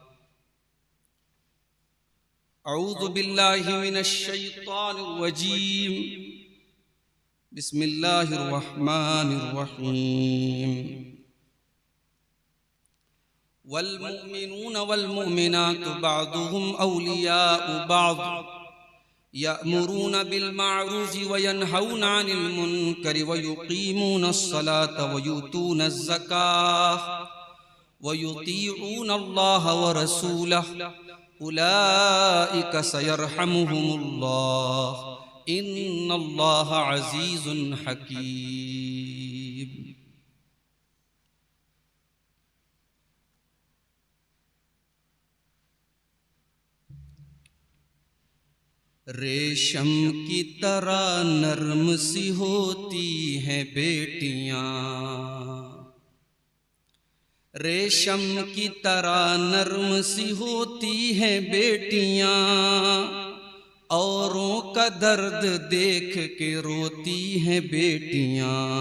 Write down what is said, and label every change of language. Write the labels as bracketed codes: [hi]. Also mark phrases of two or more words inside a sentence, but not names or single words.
[ar] أعوذ بالله من الشيطان الرجيم. بسم الله الرحمن الرحيم. والمؤمنون والمؤمنات بعضهم أولياء بعض يأمرون بالمعروف وينهون عن المنكر ويقيمون الصلاة ويؤتون الزكاة ويطيعون الله ورسوله أولئك سيرحمهم الله إن الله عزيز حكيم. [ur] ریشم کی طرح نرم سی ہوتی ہیں بیٹیاں، ریشم کی طرح نرم سی ہوتی ہیں بیٹیاں، اوروں کا درد دیکھ کے روتی ہیں بیٹیاں.